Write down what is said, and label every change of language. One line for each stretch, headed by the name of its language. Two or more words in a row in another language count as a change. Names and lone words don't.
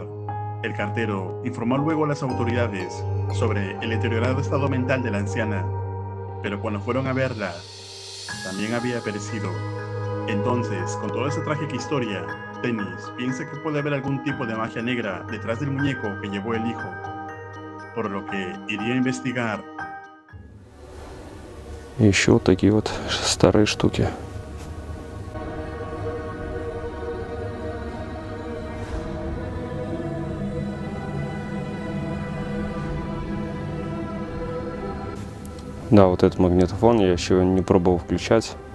Spanish: El cartero informó luego a las autoridades sobre el deteriorado estado mental de la anciana, pero cuando fueron a verla, también había perecido. Entonces, con toda esa trágica historia, Dennis piensa que puede haber algún tipo de magia negra detrás del muñeco que llevó el hijo, por lo que iría a investigar.
Russian: И еще вот такие вот старые штуки. Да, вот этот магнитофон я еще не пробовал включать.